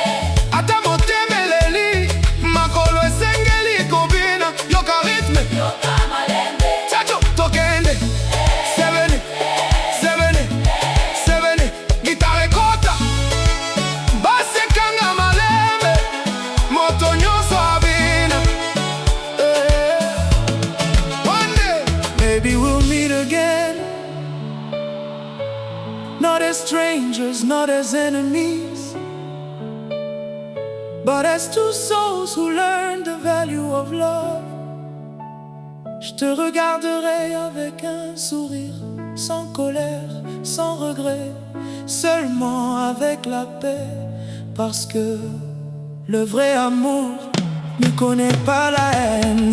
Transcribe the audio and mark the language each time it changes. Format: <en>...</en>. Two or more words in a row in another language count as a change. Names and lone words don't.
<ln>ata motemeleli, makolo esengeli kobina. Yoka ritme, Yoka malembe. chacho, tokende. Sebene, sebene, sebene. Gitare kota, base kanga malembe. Moto nyonso abina.</ln> <en>One day, maybe we'll meet again. Not as strangers, not as enemies, but as two souls who learned the value of love.</en> <fr>Je te regarderai avec un sourire, sans colère, sans regret, seulement avec la paix, parce que le vrai amour ne connaît pas la haine.</fr>